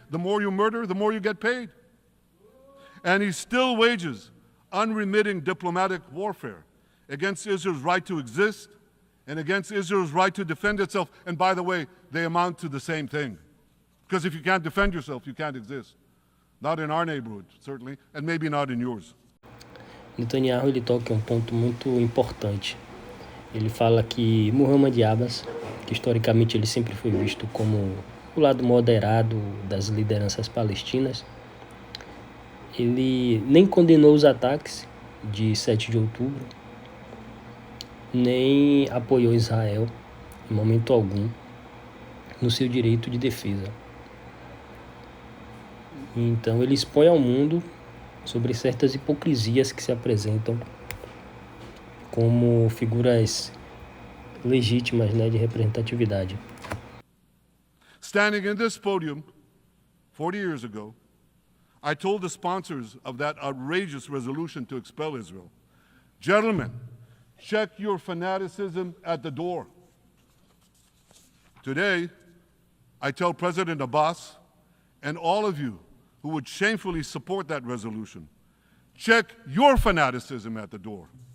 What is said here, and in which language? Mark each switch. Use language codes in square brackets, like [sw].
[en] The more you murder, the more you get paid. And he still wages unremitting diplomatic warfare against Israel's right to exist and against Israel's right to defend itself. And by the way, they amount to the same thing. Because if you can't defend yourself, you can't exist. Not in our neighborhood, certainly, and maybe not in yours. [pt] Netanyahu ele toca um ponto muito importante. Ele fala que Muhammad Abbas, que historicamente ele sempre foi visto como o lado moderado das lideranças palestinas, ele nem condenou os ataques de 7 de outubro, nem apoiou Israel em momento algum no seu direito de defesa. Então ele expõe ao mundo sobre certas hipocrisias que se apresentam como figuras legítimas, né, de representatividade. [en] Standing in this podium 40 years ago, I told the sponsors of that outrageous resolution to expel Israel, gentlemen, check your fanaticism at the door. Today, I tell President Abbas and all of you who would shamefully support that resolution, check your fanaticism at the door.